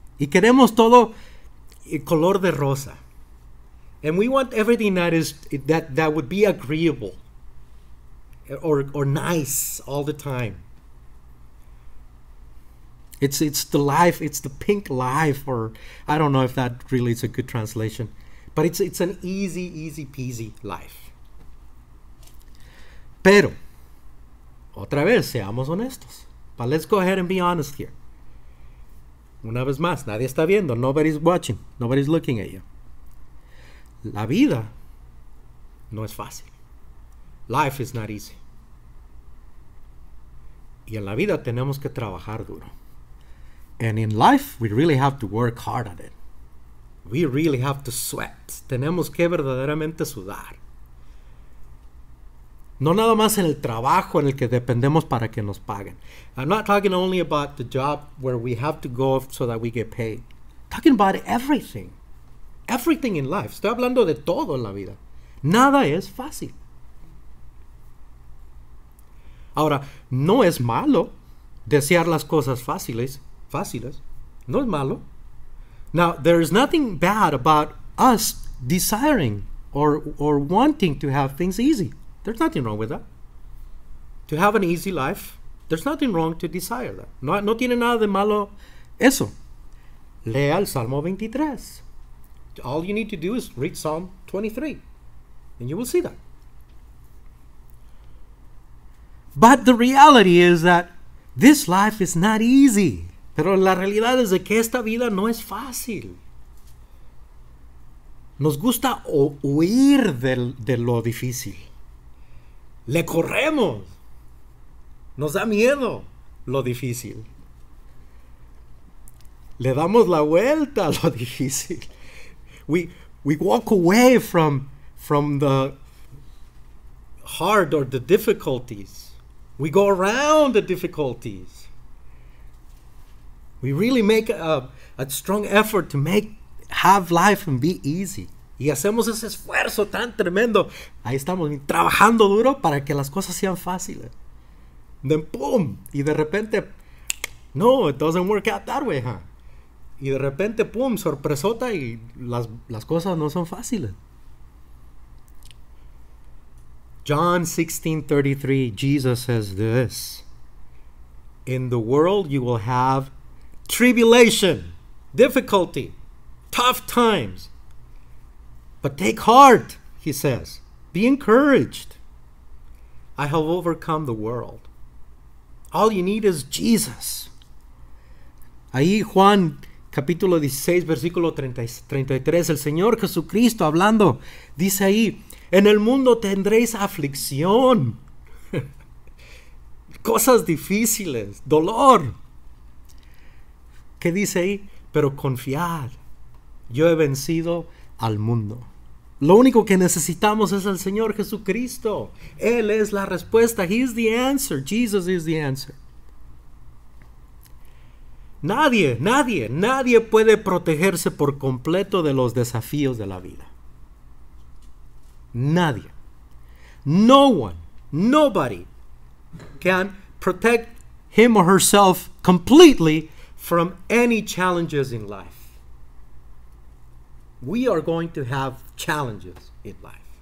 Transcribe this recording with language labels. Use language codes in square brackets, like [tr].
[es] Y queremos todo color de rosa. [en] And we want everything that would be agreeable or nice all the time. It's the life, it's the pink life, or I don't know if that really is a good translation, but it's an easy peasy life. [es] Pero, otra vez, seamos honestos. [en] But let's go ahead and be honest here. [es] Una vez más, nadie está viendo. [en] Nobody's watching. Nobody's looking at you. [es] La vida no es fácil. [en] Life is not easy. [es] Y en la vida tenemos que trabajar duro. [en] And in life, we really have to work hard at it. We really have to sweat. [es] Tenemos que verdaderamente sudar. No nada más en el trabajo en el que dependemos para que nos paguen. [en] I'm not talking only about the job where we have to go so that we get paid. I'm talking about everything. Everything in life. [es] Estoy hablando de todo en la vida. Nada es fácil. Ahora, no es malo desear las cosas fáciles. No es malo. [en] Now, there is nothing bad about us desiring or wanting to have things easy. There's nothing wrong with that. To have an easy life, there's nothing wrong to desire that. [es] No tiene nada de malo eso. Lea el Salmo 23. [en] All you need to do is read Psalm 23, and you will see that. But the reality is that this life is not easy. [es] Pero la realidad es de que esta vida no es fácil. Nos gusta huir de lo difícil. Le corremos. Nos da miedo lo difícil. Le damos la vuelta a lo difícil. [en] We walk away from the hard or the difficulties. We go around the difficulties. We really make a strong effort to have life and be easy. [es] Y hacemos ese esfuerzo tan tremendo. Ahí estamos trabajando duro para que las cosas sean fáciles. [en] Then boom, [es] y de repente, no, [en] it doesn't work out that way, huh? [es] Y de repente, pum, sorpresota y las cosas no son fáciles. [en] John 16:33, Jesus says this: in the world you will have tribulation, difficulty, tough times. But take heart, he says. Be encouraged. I have overcome the world. All you need is Jesus. [es] Ahí Juan capítulo 16, versículo 33, el Señor Jesucristo hablando, dice ahí, en el mundo tendréis aflicción, cosas difíciles, dolor. ¿Qué dice ahí? Pero confiad, yo he vencido al mundo. Lo único que necesitamos es el Señor Jesucristo. Él es la respuesta. [en] He is the answer. Jesus is the answer. [es] Nadie puede protegerse por completo de los desafíos de la vida. Nadie. [en] No one, nobody can protect him or herself completely from any challenges in life. We are going to have challenges in life.